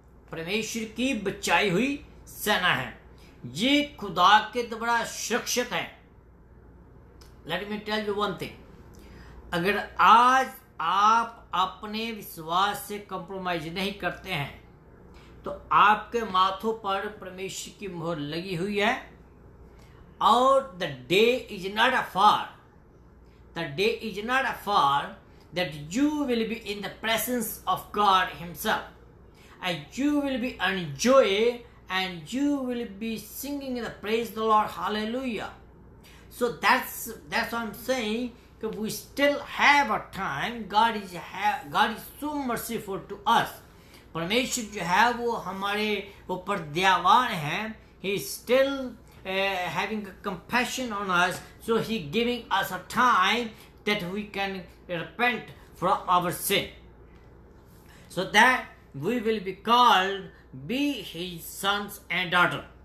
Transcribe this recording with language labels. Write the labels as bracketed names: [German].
[Hindi] परमेश्वर की बचाई हुई सेना है, ये खुदा के द्वारा सुरक्षित है। [English] let me tell you one thing, [Hindi] अगर आज आप अपने विश्वास से कंप्रोमाइज नहीं करते हैं तो आपके माथों पर परमेश्वर की मोहर लगी हुई है। और [English] The day is not afar, the day is not afar that you will be in the presence of God himself, and you will be enjoy and you will be singing the praise the Lord, hallelujah. So that's what I'm saying, that we still have a time. God is so merciful to us. [Hindi] परमेश्वर जो है वो हमारे ऊपर दयावान है। [English] He is still having a compassion on us, so he giving us a time that we can repent from our sin, so that we will be called be his sons and daughter.